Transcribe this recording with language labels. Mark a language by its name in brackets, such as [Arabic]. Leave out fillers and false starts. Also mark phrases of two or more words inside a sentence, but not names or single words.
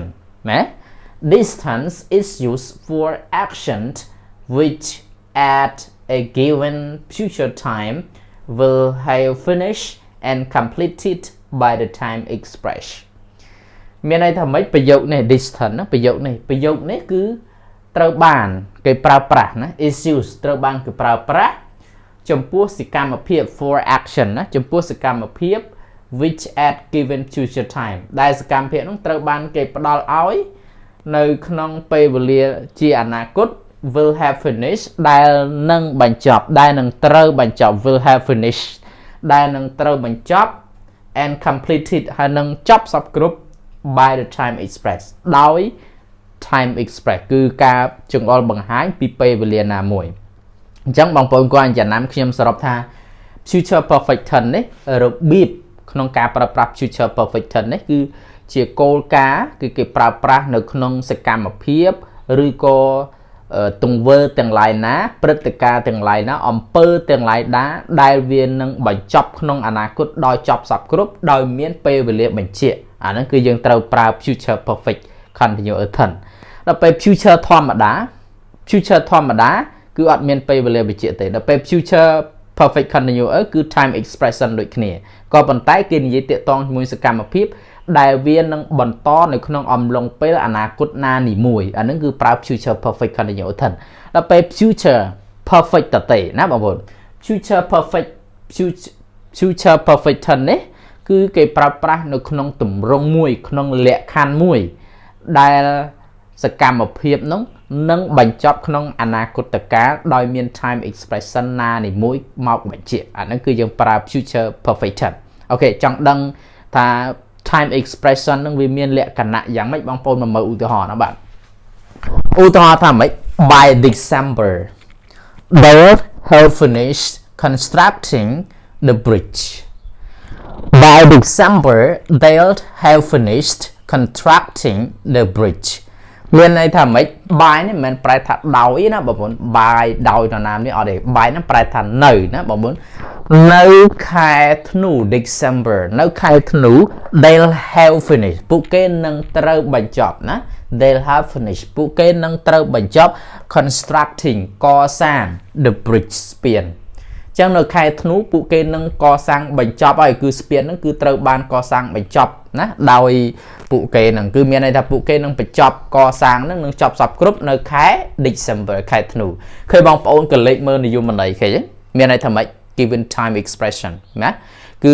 [English] ណា this tense is used for action which at a given future time will have finished and completed by the time expressed [Khmer] មានន័យថាម៉េចប្រយោគនេះ [English] this tense [Khmer] ណាប្រយោគនេះគឺត្រូវបានគេប្រើប្រាស់ណា [English] is used [Khmer] ត្រូវបានគេប្រើប្រាស់ចំ ពោះសកម្មភាព [English] for action [Khmer] ណាចំពោះសកម្មភាព [English] which at given future time [Khmer] ដែលសកម្មភាពនោះត្រូវបានគេផ្ដល់ឲ្យនៅក្នុងពេលវេលាជាអនាគត [English] will have finished [Khmer] ដែលនឹងបញ្ចប់ដែលនឹងត្រូវបញ្ចប់ [English] will have finished [Khmer] ដែលនឹងត្រូវបញ្ចប់ [English] and completed [Khmer] ហើយនឹងចប់សពគ្រប់ [English] by the time express [Khmer] ដោយ [English] time express [Khmer] គឺការចង្អុលបង្ហាញពីពេលវេលាណាមួយអញ្ចឹងបងប្អូនគាត់ចំណាំខ្ញុំសរុបថា [English] future perfect tense [Khmer] នេះរបៀបក្នុងការប្រើប្រាស់ [English] future perfect tense [Khmer] នេះគឺជាគោលការណ៍គឺគេប្រើប្រាស់នៅក្នុងសកម្មភាពឬក៏ទង្វើទាំងឡាយណាព្រឹត្តិការណ៍ ទាំងឡាយណាអំពើទាំងឡាយណាដែលវានឹងបញ្ចប់ក្នុងអនាគតដោយចប់សពគ្រប់ដោយមានពេលវេលាបញ្ជាក់អាហ្នឹងគឺយើងត្រូវប្រើ [English] future perfect continuous tense [Khmer] ដល់ពេល future ធម្មតាគឺអត់មាន ពេលវេលាបញ្ជាក់ទេដល់ពេល [English] future perfect continuous [Khmer] គឺ [English] time expression [Khmer] ដូចគ្នាក៏ប៉ុន្តែគេនិយាយទាក់ទងជាមួយសកម្មភាពដែលវានឹងបន្តនៅក្នុងអំឡុងពេលអ នាគតណានីមួយអានឹងគឺប្រើ [English] future perfect continuous tense [Khmer] ដល់ពេល [English] future perfect [Khmer] តទេណាបងប្អូន [English] future perfect future perfect tense [Khmer] នេះគឺគេ ប្រើប្រាស់នៅក្នុងទម្រង់មួយក្នុងលក្ខខណ្ឌមួយដែលសកម្មភាពនោះនឹងបញ្ចប់ក្នុងអនាគតកាលដោយមាន [English] time expression [Khmer] ណានីមួយមកបញ្ជាក់អាហ្នឹងគឺយើងប្រើ [English] future perfect tense [Khmer] អូខេចង់ដឹងថា [English] time expression [Khmer] នឹងវាមានលក្ខណៈយ៉ាងម៉េចបងប្អូនមកមើលឧទាហរណ៍ណាបាទឧទាហរណ៍ថាម៉េច [English] by December they have finished constructing the bridge by December they'll have finished constructing the bridge [Khmer] មានន័យថាម៉េច by នេះមិនមែនប្រែថាដោយណាបងប្អូន by ដោយនរណានេះអត់ទេ by ហ្នឹងប្រែថានៅណាបងប្អូននៅខែធ្នូ December នៅខែធ្នូ [English] they'll have finished [Khmer] ពួកគេនឹង ត្រូវបញ្ចប់ណា [English] they'll have finished [Khmer] ពួកគេនឹងត្រូវបញ្ចប់ constructing កសាង [English] the bridge [Khmer] ស្ពានចឹងនៅខែធ្នូពួកគេនឹងកសាងបញ្ចប់ហើយគឺស្ពានហ្នឹងគឺត្រូវ បានកសាងបញ្ចប់ណាដោយពួកគេនឹងគឺមានន័យថាពួកគេនឹងបញ្ចប់កសាងហ្នឹងនឹងចប់សពគ្រប់នៅខែ December ខែធ្នូឃើញបងប្អូនកលេចមើលនិយមន័យឃើញមានន័យថាម៉េច [English] given time expression [Khmer] ណាគឺ